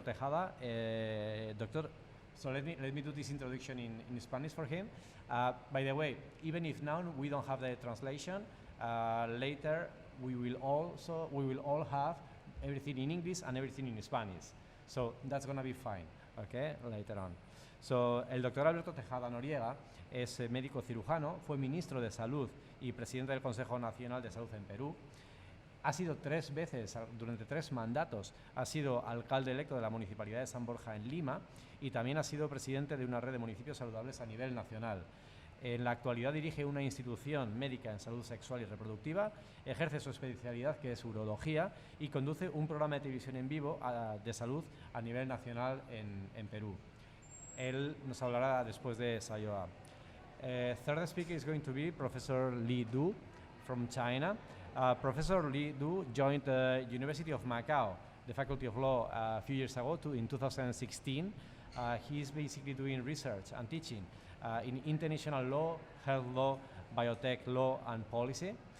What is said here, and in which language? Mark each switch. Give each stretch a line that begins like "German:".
English: Tejada, so let me do this introduction in Spanish for him. By the way, even if now we don't have the translation, later we will all have everything in English and everything in Spanish. So that's going to be fine. Okay, later on.
Spanish: So, el doctor Alberto Tejada Noriega es médico cirujano, fue ministro de Salud y presidente del Consejo Nacional de Salud en Perú. Ha sido 3 veces, durante 3 mandatos, ha sido alcalde electo de la Municipalidad de San Borja en Lima, y también ha sido presidente de una red de municipios saludables a nivel nacional. En la actualidad dirige una institución médica en salud sexual y reproductiva, ejerce su especialidad, que es urología, y conduce un programa de televisión en vivo de salud a nivel nacional en Perú. Él nos hablará después de Saioa.
English: Third speaker is going to be Professor Li Du from China. Professor Li Du joined the University of Macau the Faculty of Law a few years ago, in 2016. He's basically doing research and teaching in international law, health law, biotech law, and policy.